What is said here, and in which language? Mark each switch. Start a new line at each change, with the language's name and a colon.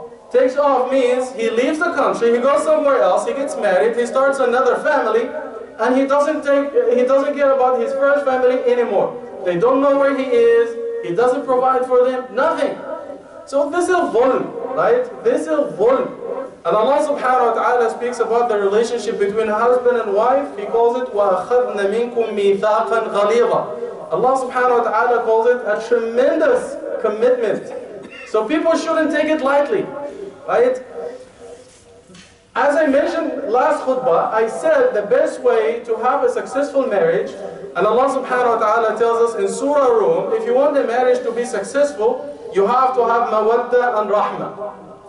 English: Takes off means he leaves the country, he goes somewhere else, he gets married, he starts another family, and he doesn't care about his first family anymore. They don't know where he is, he doesn't provide for them, nothing. So this is dhulm, right? This is dhulm. And Allah subhanahu wa ta'ala speaks about the relationship between husband and wife. He calls it
Arabic: وَأَخَذْنَ مِنْكُمْ مِيثَاقًا غَلِيظًا.
English: Allah subhanahu wa ta'ala calls it a tremendous commitment. So people shouldn't take it lightly, right? As I mentioned last khutbah, I said the best way to have a successful marriage, and Allah subhanahu wa ta'ala tells us in Surah Rum, if you want the marriage to be successful, you have to have mawadda and rahmah.